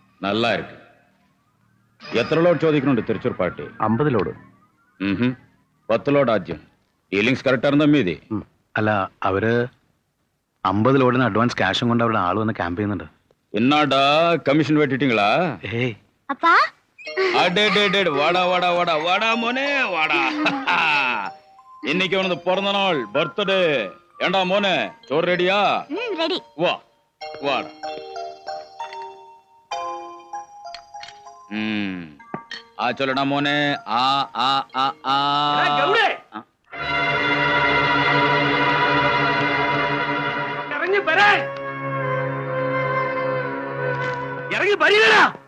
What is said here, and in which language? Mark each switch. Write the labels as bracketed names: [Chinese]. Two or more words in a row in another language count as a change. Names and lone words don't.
[Tamil] நல்லா இருக்கு. [Malayalam] എത്ര ലോഡ് ചോദിക്കുന്നുണ്ട് തൃശ്ശൂർ പാർട്ടി? 50 ലോഡ്. 10 ലോഡ് ആദ്യം. ഡീലിങ്സ് കറക്റ്റ് ആണെന്ന് അമ്മീതി. അല്ല, അവര് 50 ലോഡിന് അഡ്വാൻസ് ക്യാഷും കൊണ്ട് അവരുടെ ആള് വന്ന് ക്യാമ്പ് ചെയ്യുന്നുണ്ട്. എന്നാടാ കമ്മീഷൻ വെട്ടിട്ടീங்களா? ഏയ് [Tamil] அப்பா வாடா வாடா வாடா வாடா மோனே வாடா. இன்னைக்கு அவனது பிறந்த நாள், பர்த்டே. ஏண்டா மோனே, சோறு ரெடியா? ரெடி. வா வாடா. [Malayalam] ആ ചൊല്ലടാ മോനെ. ആ ആ ആ ആ ഇറങ്ങി വരാൻ. ഇറങ്ങി വരികടാ.